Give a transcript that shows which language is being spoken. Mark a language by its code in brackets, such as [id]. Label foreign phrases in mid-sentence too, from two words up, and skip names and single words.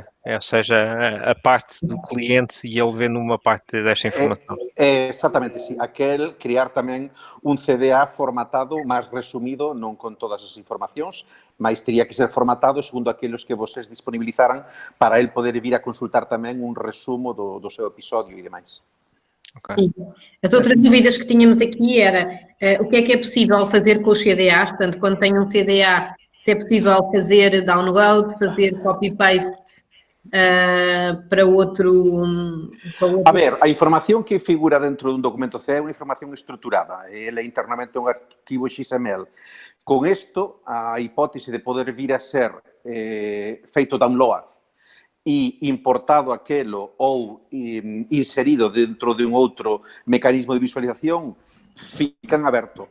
[pt] Ou seja, a parte do cliente e ele vendo uma parte desta informação. [es] Exactamente, sí. [gl] Aquel criar tamén un CDA formatado, máis resumido, non con todas as informacións, mas teria que ser formatado segundo aqueles que vocês disponibilizaran para el poder vir a consultar tamén un resumo do seu episodio e demais. Okay. [pt] As outras dúvidas que tínhamos aqui era o que é possível fazer com os CDAs, portanto, quando tem um CDA, se é possível fazer download, fazer copy-paste para outro... [gl] A ver, a información que figura dentro dun documento CDA é unha información estruturada, ele é internamente un arquivo XML. Con isto, a hipótese de poder vir a ser feito download e importado aquelo ou inserido dentro de un outro mecanismo de visualización, fican aberto.